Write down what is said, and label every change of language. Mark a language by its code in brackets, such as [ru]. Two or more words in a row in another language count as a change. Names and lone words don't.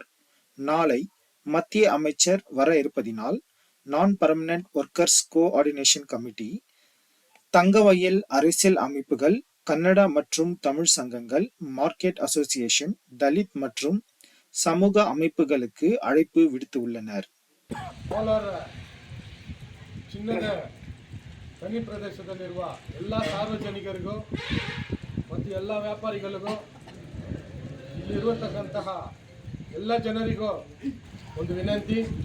[ta] நாளை மத்திய அமைச்சர் வர இருப்பதினால் நான் [en] permanent workers coordination committee, [ta] தங்கவயல் அரசியல் அமைப்புகள், கன்னட மற்றும் தமிழ் சங்கங்கள், [en] market association, [ta] தலித் மற்றும் சமூக அமைப்புகளுக்கு அழைப்பு விடுத்துள்ளனர். [kn] ಕೋಲಾರ ಚಿನ್ನದ ಗಣಿ ಪ್ರದೇಶದಲ್ಲಿರುವ ಎಲ್ಲ ಸಾರ್ವಜನಿಕರಿಗೂ ಮತ್ತು ಎಲ್ಲ ವ್ಯಾಪಾರಿಗಳಿಗೂ ಇಲ್ಲಿರುವಂತಹ ಎಲ್ಲ ಜನರಿಗೂ ಒಂದು ವಿನಂತಿ.